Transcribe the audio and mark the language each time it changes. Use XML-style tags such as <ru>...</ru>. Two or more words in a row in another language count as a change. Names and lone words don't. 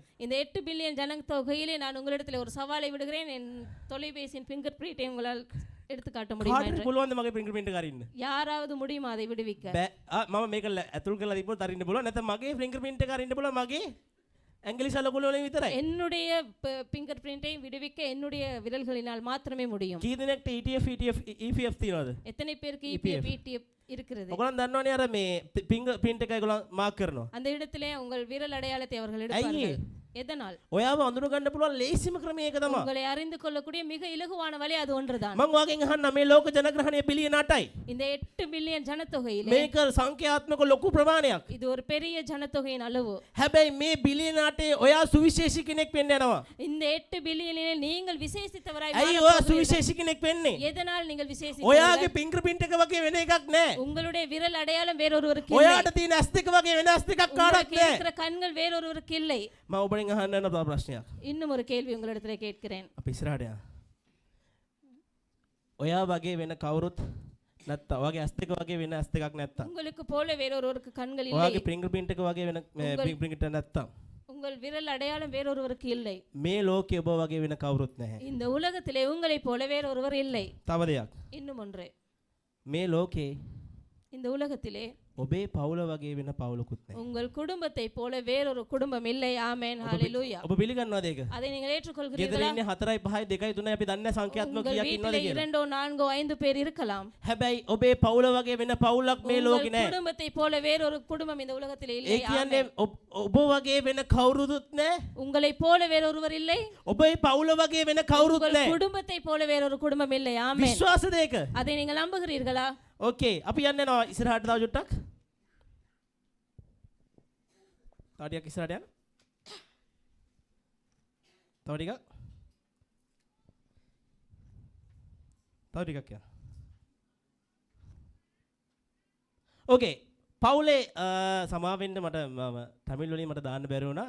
<ta>இந்த 8 பில்லியன் ஜனத்தொகையிலே நான் உங்களிடத்தில் ஒரு சவாலை விடுகிறேன். என் தொலைபேசியின்</ta> <en>finger print</en> <ta>உங்களால் எடுத்து காட்ட முடியுமா</ta> <si>කාටද</si> <ta>என்று</ta> <si>පුළුවන්ද මගේ</si> <en>finger print</en> <si>එක අරින්න?</si> <ta>யாராவது முடியுமா அதை விடுவிக்க?</ta> <si>බෑ. මම මේක ඇතුල් කරලා තිබ්බොත් අරින්න පුළුවන්. නැත්නම් මගේ</si> <en>finger print</en> <si>එක අරින්න පුළුවන් මගේ ඇඟිලි සලකුණු වලින් විතරයි.</si> <ta>என்னுடைய</ta> <en>finger print</en> <ta>விடுவிக்க என்னுடைய விரல்களினால் மாத்திரமே முடியும்.</ta> <si>කී දෙනෙක්ට ETF EPF තියනවද?</si> <ta>எத்தனை பேருக்கு EPF ETF இருக்கிறது?</ta> <si>ඔයගොල්ලන් දන්නවනේ අර මේ</si> <en>finger print</en> <si>එක ඒගොල්ලන් මාක් කරනවා.</si> <ta>அந்த இடத்திலே உங்கள் விரல் அடையாளத்தை அவர்கள் எடுப்பார்கள். எதனால்?</ta> <si>ඔයාව අඳුන ගන්න පුළුවන් ලේසිම ක්‍රමය ඒක තමයි.</si> <ta>உங்களை அறிந்து கொள்ளக்கூடிய மிக இலகுவான வழி அது ஒன்றுதான்.</ta> <si>මම ඔයාගෙන් අහන්න මේ ලෝක ජනග්‍රහණය බිලියන 8යි.</si> <ta>இந்த 8 பில்லியன் ஜனத்தொகையிலே</ta> <si>මේක සංඛ්‍යාත්මක ලොකු ප්‍රමාණයක්.</si> <ta>இது ஒரு பெரிய ஜனத்தொகையின் அளவு.</ta> <si>හැබැයි මේ බිලියන 8 ඔයා සුවිශේෂී කෙනෙක් වෙන්න යනවා.</si> <ta>இந்த 8 பில்லியனிலே நீங்கள் விசேஷித்தவராய்</ta> <si>ඇයි</si> <ta>வாழப்</ta> <si>ඔයා</si> <ta>போகிறீர்கள்.</ta> <si>සුවිශේෂී කෙනෙක් වෙන්නේ?</si> <ta>எதனால் நீங்கள்</ta> <si>ඔයාගේ</si> <ta>விசேஷித்தவர்கள்?</ta> <en>finger print</en> <si>එක වගේ වෙන එකක් නෑ.</si> <ta>உங்களுடைய விரல் அடையாளம் வேறொருவருக்கு இல்லை.</ta> <si>ඔයාට තියෙන ඇස් දෙක වගේ වෙන ඇස් දෙකක් කාටවත්</si> <ta>உங்களுக்கு</ta> <si>නෑ.</si> <ta>இருக்கிற கண்கள் வேறொருவருக்கு இல்லை.</ta> <si>මම ඔබෙන් අහන්න යන තව ප්‍රශ්නයක්.</si> <ta>இன்னும் ஒரு கேள்வி உங்களிடத்தில் கேட்கிறேன். අපි ඉස්සරහට යන්න. ඔයා වගේ වෙන කවුරුත් නැත්නම් ඔයාගේ ඇස් දෙක වගේ වෙන ඇස් දෙකක් නැත්නම් உங்களுக்கு போல வேறொருவருக்கு கண்கள் இல்லை.</ta> <si>ඔයාගේ</si> <en>finger print</en> <si>එක වගේ වෙන</si> <en>finger print</en> <si>එක නැත්නම්</si> <ta>உங்கள் விரல் அடையாளம் வேறொருவருக்கு இல்லை.</ta> <si>මේ ලෝකේ ඔබ වගේ වෙන කවුරුත් නැහැ.</si> <ta>இந்த உலகத்திலே உங்களைப் போல வேறொருவர் இல்லை.</ta> <si>තව දෙයක්.</si> <ta>இன்னும் ஒன்று,</ta> <si>මේ ලෝකේ</si> <ta>இந்த உலகத்திலே</ta> <si>ඔබේ පවුල වගේ වෙන පවුලකුත් නැහැ.</si> <ta>உங்கள் குடும்பத்தைப் போல வேறொரு குடும்பம் இல்லை. ஆமென், ஹalleluya.</ta> <si>ඔබ පිළිගන්නවද ඒක?</si> <ta>அதை நீங்கள்</ta> <si>ගෙදර</si> <ta>ஏற்றுக்கொள்கிறீர்களா?</ta> <si>ඉන්නේ 4යි 5යි 2යි 3යි අපි දන්නේ සංඛ්‍යාත්මක</si> <ta>உங்கள்</ta> <si>කීයක් ඉන්නවද</si> <ta>வீட்டிலே</ta> <si>කියලා.</si> <ta>2, 4, 5 பேர் இருக்கலாம்.</ta> <si>හැබැයි ඔබේ පවුල වගේ වෙන පවුලක් මේ ලෝකේ</si> <ta>உங்கள்</ta> <si>නැහැ.</si> <ta>குடும்பத்தைப் போல வேறொரு குடும்பம் இந்த உலகத்திலே</ta> <si>ඒ</si> <ta>இல்லை.</ta> <si>කියන්නේ</si> <ta>ஆமென்.</ta> <si>ඔබ වගේ වෙන කවුරුත් නැහැ.</si> <ta>உங்களைப் போல வேறொருவர் இல்லை.</ta> <si>ඔබේ පවුල වගේ වෙන කවුරුත්</si> <ta>உங்கள்</ta> <si>නැහැ.</si> <ta>குடும்பத்தைப் போல வேறொரு குடும்பம் இல்லை. ஆமென்.</ta> <si>විශ්වාසද ඒක?</si> <ta>அதை நீங்கள் நம்புகிறீர்களா?</ta> <si>ඕකේ අපි යන්න යනවා ඉස්සරහට තව චුට්ටක්. තව ටිකක් ඉස්සරහට යන්න. තව ටිකක්. තව ටිකක් යන්න. ඕකේ පවුලේ සමාවෙන්න මට මම තමිල් වලින් මට දාන්න බැරි වුණා.</si>